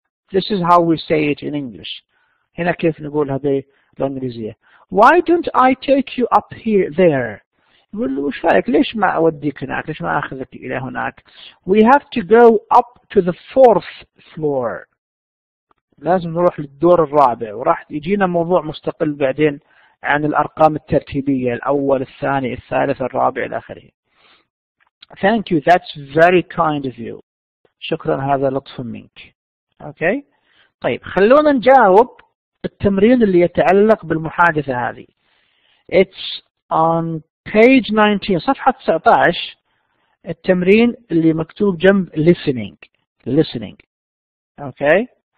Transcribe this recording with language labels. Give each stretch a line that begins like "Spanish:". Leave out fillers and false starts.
English: This is how we say it in English.
Arabic: هنا كيف نقولها بالإنجليزية.
English: Why don't I take you up there?
Arabic: يقول وش رأيك ليش ما أوديك هناك، ليش ما أخذك إلى هناك.
English: We have to go up to the 4th floor.
Arabic: لازم نروح للدور الرابع، وراح يجينا موضوع مستقل بعدين عن الأرقام الترتيبية، الأول الثاني الثالث الرابع إلى آخره.
English: Thank you, that's very kind of you.
Arabic: شكرا، هذا لطف منك. أوكي. طيب خلونا نجاوب التمرين اللي يتعلق بالمحادثة هذه.
English: It's on page 19
Arabic: صفحة 19، التمرين اللي مكتوب جنب listening. أوكي.